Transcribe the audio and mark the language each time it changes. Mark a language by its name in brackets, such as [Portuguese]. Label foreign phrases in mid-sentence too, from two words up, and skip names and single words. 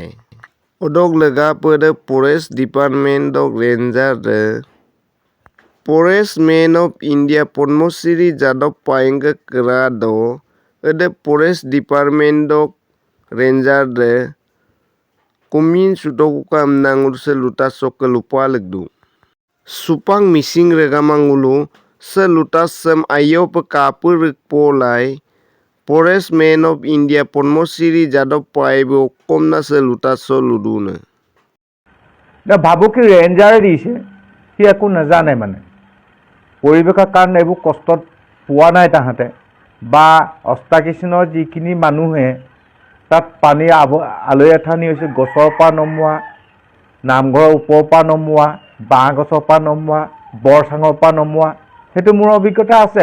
[Mising] Odog lega pada [English] Forest Department of Ranger [Mising] de Forest Man of India Padmasri Jadab paengga kerado ede [English] Forest Department of Ranger [Mising] de kumin sudokuka amnangur selutas sok lupa legdu. Supang mising regamangulu selutas sem ayo pekapur polai Forest Man of India Padmasri Jadab paebo komna selutas soludune. [Assamese] ভাবুকি ৰেঞ্জাৰে দিছে, সি একো নাজানে মানে পৰিৱেশৰ কাৰণে এইবোৰ কষ্টত পোৱা নাই তাহাঁতে বা অষ্টাকিচনৰ যিখিনি মানুহে তাত পানী আলৈ আথানি হৈছে গছৰ পৰা নমোৱা, নামঘৰৰ ওপৰৰ পৰা নমোৱা, বাঁহ গছৰ পৰা নমোৱা, বৰচাঙৰ পৰা নমোৱা, সেইটো মোৰ অভিজ্ঞতা আছে।